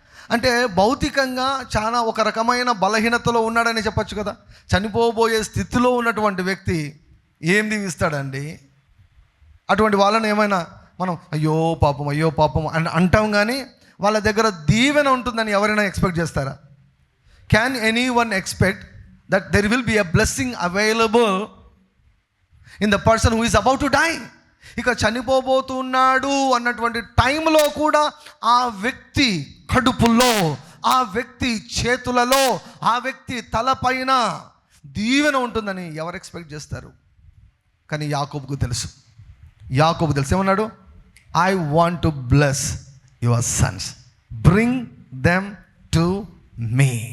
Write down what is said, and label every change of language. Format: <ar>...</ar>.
<te>అంటే భౌతికంగా చాలా ఒక రకమైన బలహీనతలో ఉన్నాడని చెప్పచ్చు కదా. చనిపోబోయే స్థితిలో ఉన్నటువంటి వ్యక్తి ఏం దీవిస్తాడండి? అటువంటి వాళ్ళని ఏమైనా మనం అయ్యో పాపం అని అంటాం, కానీ వాళ్ళ దగ్గర దీవెన ఉంటుందని ఎవరైనా ఎక్స్పెక్ట్ చేస్తారా?</te> <en>Can anyone expect that there will be a blessing available in the person who is about to die?</en> <te>ఇక చనిపోబోతున్నాడు అన్నటువంటి టైంలో కూడా ఆ వ్యక్తి కడుపులో, ఆ వ్యక్తి చేతులలో, ఆ వ్యక్తి తలపైన దీవెన ఉంటుందని ఎవరు ఎక్స్పెక్ట్ చేస్తారు? కానీ యాకోబుకు తెలుసు ఏమన్నాడు?</te> <en>I want to bless your sons, bring them to me.</en>